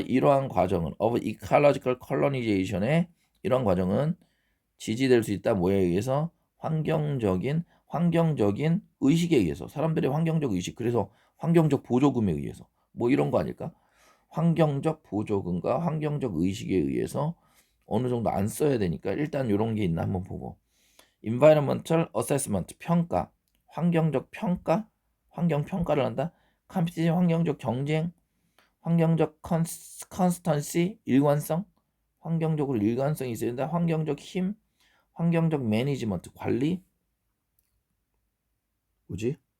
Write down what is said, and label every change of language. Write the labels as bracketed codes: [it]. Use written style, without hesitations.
[ko] 이러한 과정은 [en] of ecological colonization의 [ko] 이러한 과정은 지지될 수 있다. 뭐에 의해서? 환경적인 의식에 의해서. 사람들의 환경적 의식. 그래서 환경적 보조금에 의해서. 뭐 이런 거 아닐까? 환경적 보조금과 환경적 의식에 의해서 어느 정도 안 써야 되니까 일단 이런 게 있나 한번 보고. [en] environmental assessment 평가. [ko] 환경적 평가? 환경 평가를 한다. competition 환경적 경쟁. 환경적 constancy 일관성. 환경적으로 일관성이 있어야 된다. 환경적 힘. 환경적 매니지먼트 관리 뭐지?